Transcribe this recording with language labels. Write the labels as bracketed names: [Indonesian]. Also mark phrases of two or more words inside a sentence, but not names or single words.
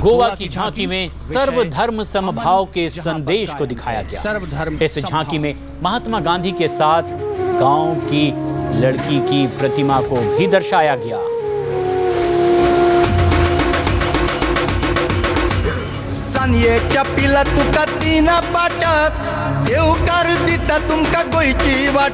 [Hindi] गोवा की झांकी में सर्वधर्म समभाव के संदेश को दिखाया गया। इस झांकी में महात्मा गांधी के साथ गांव की लड़की की प्रतिमा को भी दर्शाया गया। [Konkani] ये पिला तुका तीन पाट येऊ कर दिता तुमका गोयची वाट।